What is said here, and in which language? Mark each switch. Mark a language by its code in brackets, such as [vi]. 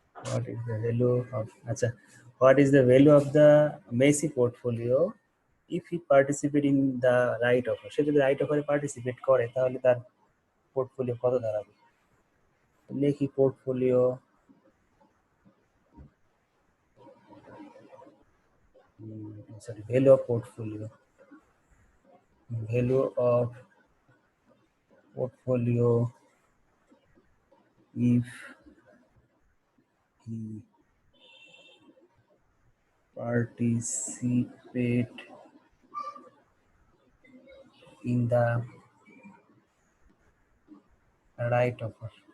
[en] What is the value of, আচ্ছা, what is the value of the Messi portfolio if he participate in the right offer? [bn] সে যদি right অফারে participate করে তাহলে তার portfolio কত দাঁড়াবে? [en] লেখি portfolio, sorry, value of portfolio, value of portfolio if he participate in the right offer.